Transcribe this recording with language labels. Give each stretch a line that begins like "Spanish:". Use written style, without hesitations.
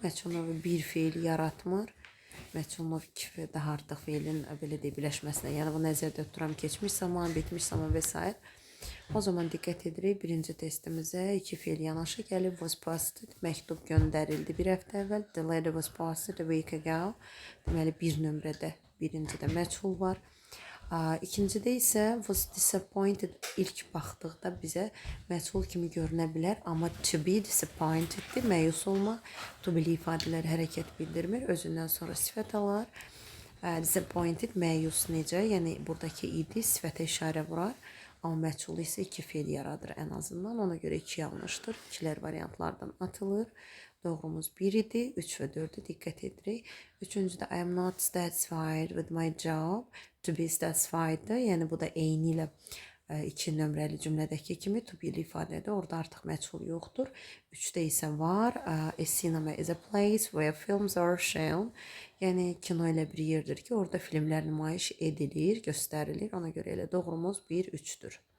Azerbaijani: Məchul növü bir feil yaratmır. Məchul növ iki daha artıq feilin belə deyək birləşməsinə. Yəni bu nəzərdə tuturam keçmiş zaman, bitmiş zaman və s. O zaman diqqət edirik, birinci testimizə 2 feil yanaşı gəlib. Was posted, məktub göndərildi bir həftə əvvəl.
English: The letter was posted a week ago.
Azerbaijani: Deməli, bir nömrədə birincidə məchul var. İkincidə isə was disappointed, ilk baxdıqda bizə məchul kimi görünə bilər. Amma to be disappointeddir, məyus olmaq. To be ifadələri hərəkət bildirmir, özündən sonra sifət alar. Disappointed, məyus necə? Yəni, buradakı idi, sifətə işarə vurar. Amma məchul isə 2 feil yaradır ən azından. Ona görə 2 yanlışdır. 2-lər variantlardan atılır. Doğrumuz 1 idi. 3 və 4-ə diqqət edirik. Üçüncüdə
English: I am not satisfied with my job.
Azerbaijani: To be satisfied-dır. Yəni bu da eyni ilə 2 nömrəli cümlədəki kimi to be ifadədir. Orada artıq məchul yoxdur. 3-də isə var.
English: A cinema is a place where films are shown.
Azerbaijani: Yəni kino elə bir yerdir ki, orada filmlər nümayiş edilir, göstərilir. Ona görə elə doğrumuz 1-3-dür.